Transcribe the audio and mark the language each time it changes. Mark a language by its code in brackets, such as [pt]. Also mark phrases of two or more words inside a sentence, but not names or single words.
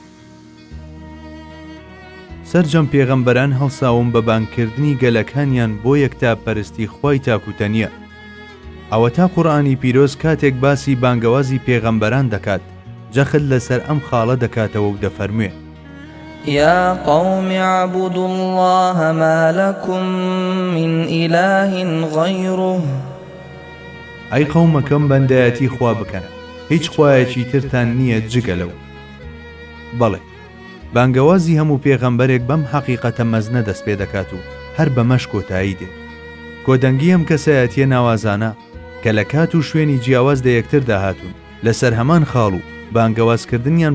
[ckb] سەرجەم پێغەمبەران هەڵساوم بە بانگکردنی گەلەکانیان بۆ یەکتاپەرستی خوای تاکوتەنیە. ئەوە تا قورئانی پیرۆز کاتێک باسی بانگەوازی پێغەمبەران دەکات، جەخت لەسەر ئەم خاڵە دەکاتەوە و دەفەرموێ: [ar] يا قوم اعبدوا الله ما لكم من إله غيره. [ckb] ئەی قەومەکەم بەندایەتی خوا بکەن، هیچ خوایەکی ترتان نییە جگە لەو. بەڵێ، بانگەوازی هەموو پێغەمبەرێک بەم حەقیقەتە مەزنە دەست پێ دەکات و هەر بەمەش کۆتایی دێت. کۆدەنگی ئەم کەسایەتیە ناوازانە کە لە کات و شوێنی جیاواز لە یەکتر داهاتون لەسەر هەمان خاڵ و بانگەوازکردنیان